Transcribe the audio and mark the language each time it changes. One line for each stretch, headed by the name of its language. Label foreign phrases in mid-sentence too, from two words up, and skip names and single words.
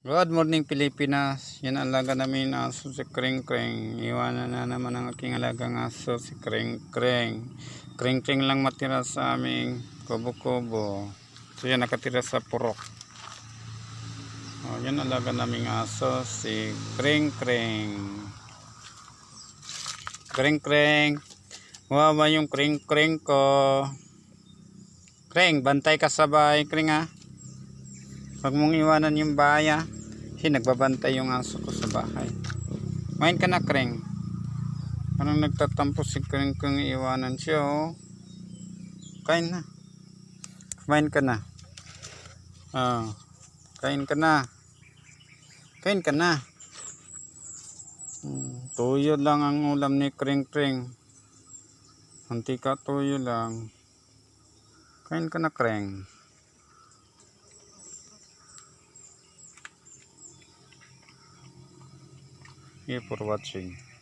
English: Good morning
Filipino: Pilipinas. Yan ang alaga namin na aso si Kring Kring. Iwanan na naman ang aking alagang aso si Kring Kring. Kring Kring lang matira sa aming kubo-kubo. So yan nakatira sa purok. Yan alaga naming aso si Kring Kring. Kring Kring. Wawa yung Kring Kring ko. Kring, bantay ka sa bahay Kring ha. Huwag mong iwanan yung baya. Kasi nagbabantay yung aso ko sa bahay. Main ka na Kring. Parang nagtatampo si Kring kung iwanan siya oh. Kain na. Kumain ka na. Kain ka na. Kain ka na. Tuyo lang ang ulam ni Kring Kring. Mantika tuyo lang. Kain ka na Kring.
English: Thank you for watching.